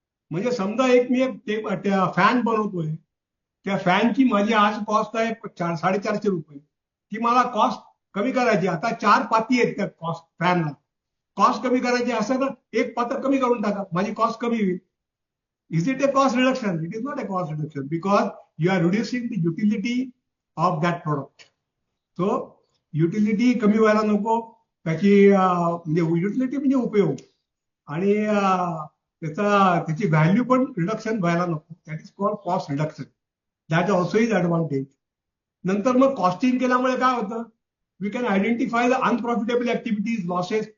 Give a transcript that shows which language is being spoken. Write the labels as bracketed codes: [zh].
[mr] म्हणजे समजा मी एक फॅन बनवतोय, त्या फॅनची माझी आज कॉस्ट आहे 450 रुपये. ती मला कॉस्ट कमी करायची. आता 4 पाती आहेत त्या कॉस्ट फॅनला. कॉस्ट कमी करायची असं ना, एक पातं कमी करून टाका, माझी कॉस्ट कमी होईल. [en] Is it a cost reduction? It is not a cost reduction because you are reducing the utility of that product. [mr] So utility कमी व्हायला नको, त्याची म्हणजे युटिलिटी म्हणजे उपयोग, आणि त्याची व्हॅल्यू पण रिडक्शन व्हायला नको. [en] That is called cost reduction. That also is advantage. [mr] नंतर मग कॉस्टिंग केल्यामुळे काय होतं, [en] We can identify the unprofitable activities, losses.